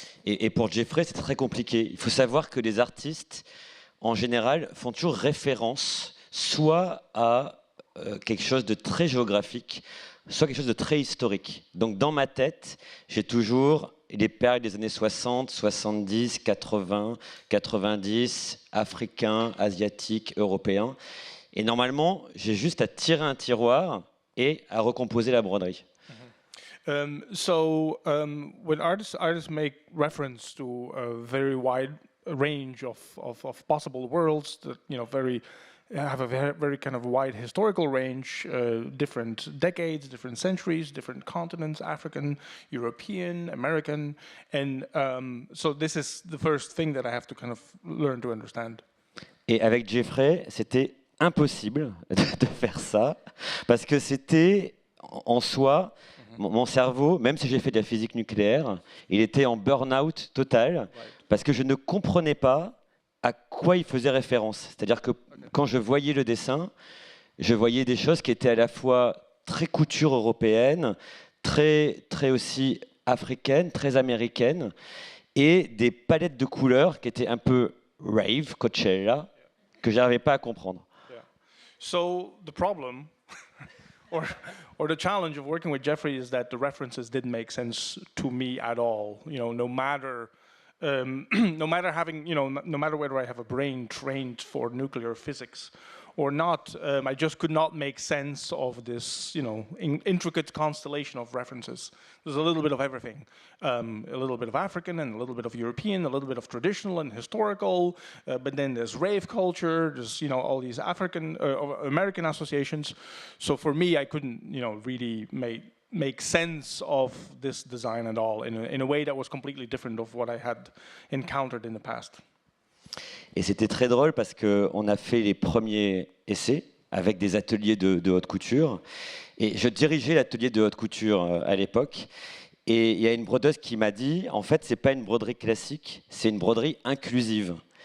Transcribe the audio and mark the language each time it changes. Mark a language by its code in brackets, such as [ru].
[fr] Et pour Jeffrey, c'est très compliqué. Il faut savoir que les artistes, en général, font toujours référence soit à quelque chose de très géographique, soit quelque chose de très historique. Donc dans ma tête, j'ai toujours les périodes des années 60, 70, 80, 90, africains, asiatiques, européens. Et normalement, j'ai juste à tirer un tiroir et à recomposer la broderie. [en] When artists make reference to a very wide range of possible worlds that, you know, have a very kind of wide historical range, different decades, different centuries, different continents, African, European, American, and so this is the first thing that I have to kind of learn to understand. [fr] Et avec Jeffrey, c'était impossible de faire ça, parce que c'était en soi, mon cerveau, même si j'ai fait de la physique nucléaire, il était en burn-out total, parce que je ne comprenais pas à quoi il faisait référence. C'est-à-dire que quand je voyais le dessin, je voyais des choses qui étaient à la fois très couture européenne, très aussi africaine, très américaine, et des palettes de couleurs qui étaient un peu rave, Coachella, que j'arrivais pas à comprendre. [en] Yeah. So the problem, or the challenge of working with Jeffrey is that the references didn't make sense to me at all. You know, no matter no matter whether I have a brain trained for nuclear physics or not. I just could not make sense of this, intricate constellation of references. There's a little bit of everything, a little bit of African and a little bit of European, a little bit of traditional and historical, but then there's rave culture, there's, all these African, American associations. So for me, I couldn't, really make sense of this design at all in a way that was completely different of what I had encountered in the past. [fr] Et c'était très drôle parce qu'on a fait les premiers essais avec des ateliers de haute couture. Et je dirigeais l'atelier de haute couture à l'époque. Et il y a une brodeuse qui m'a dit, en fait, c'est pas une broderie classique, c'est une broderie inclusive.